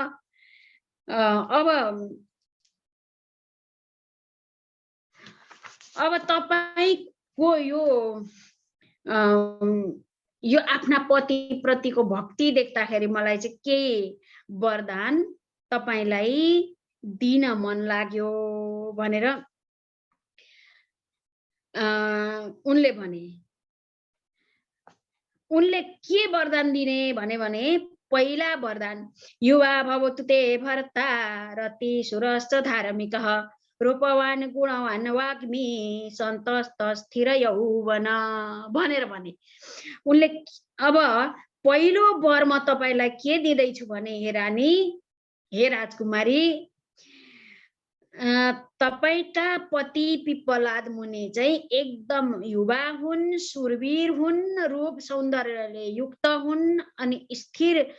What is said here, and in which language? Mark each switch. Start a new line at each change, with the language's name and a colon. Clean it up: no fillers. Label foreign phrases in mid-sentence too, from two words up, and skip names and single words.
Nepali: अब तपाईको यो आफ्ना पति प्रतिको भक्ति देख्दाखेरि मलाई चाहिँ केही वरदान तपाईलाई दिन मन लाग्यो भनेर उनले भने। उनले के वरदान दिने भने पहिला वरदान,
Sanskrit: युवा भवतु ते भर्ता रति सुरश्च धार्मिकः रूपवान गुणवान वाग्मी सन्तस्त स्थिर यौवन
Nepali: भनेर भने। उनले अब पहिलो वर म तपाईलाई के दिँदैछु भने, हे रानी, हे राजकुमारी, तपाईका पति पिपलाद मुनि चाहिँ एकदम युवा हुन्, सुरवीर हुन्, रूप सौन्दर्यले युक्त हुन् अनि स्थिर